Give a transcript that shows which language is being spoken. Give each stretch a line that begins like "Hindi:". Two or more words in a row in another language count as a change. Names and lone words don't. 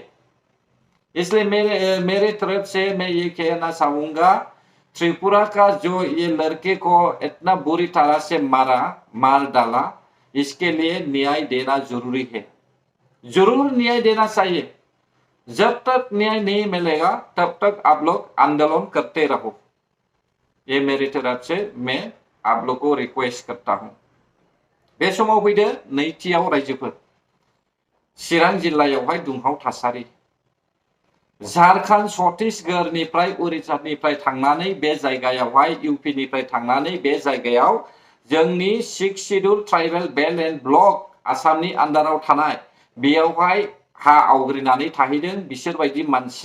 Hindi: इसलिए मेरे तरफ से मैं ये कहना चाहूंगा, त्रिपुरा का जो ये लड़के को इतना बुरी तरह से मार डाला, इसके लिए न्याय देना जरूरी है, जरूर न्याय देना चाहिए। जब तक न्याय नहीं मिलेगा तब तक आप लोग आंदोलन करते रहो, ये मेरी तरफ से मैं आप लोग को रिक्वेस्ट करता हूं।
Bodo: बे समाव फैदो नैथियाव रायजोफोर, चिरां जिल्लायावहाय दुंहाव थासारि। झारखंड छत्तीसगढ़निफ्राय उरिस्सानिफ्राय थांनानै बे जायगायावहाय, इउपिनिफ्राय थांनानै बे जायगायाव जोंनि 6
English: schedule tribal belt and block
Bodo: आसामनि आन्दाराव थानाय बेयावहाय हा आवग्रिनानै थाहैदों बिसोरबायदि मानसिया।